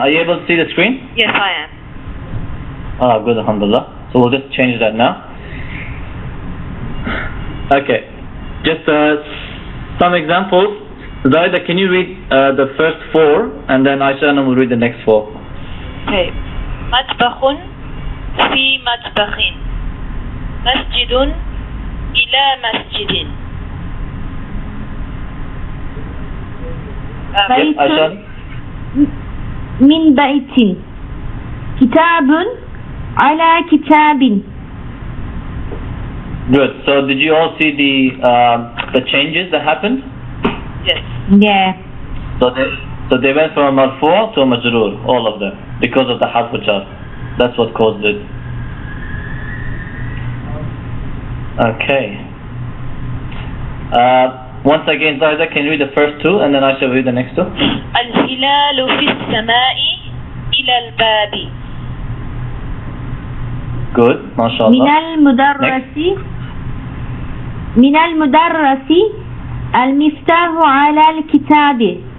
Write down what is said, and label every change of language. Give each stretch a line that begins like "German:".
English: Are you able to see the screen? Yes, I am. Ah, good, alhamdulillah. So we'll just change that now. Okay. Just some examples. Zayda, can you read the first four, and then Aisha will read the next four. Okay.
Arabic: مطبخ في مطبخ مسجد إلى مسجد.
English: Yes, Aisha?
Arabic: من بيت كتاب على كتاب.
English: Good. So did you all see the changes that happened? Yes. Yeah. So they went from a marfu' to a majroor, all of them, because of the harf jar. That's what caused it. Okay. Once again, Zayda, can you read the first two, and then I shall read the next two?
Arabic: الهلال في السماء إلى الباب.
English: Good, mashallah.
Arabic: من المدرس المفتاح على الكتاب.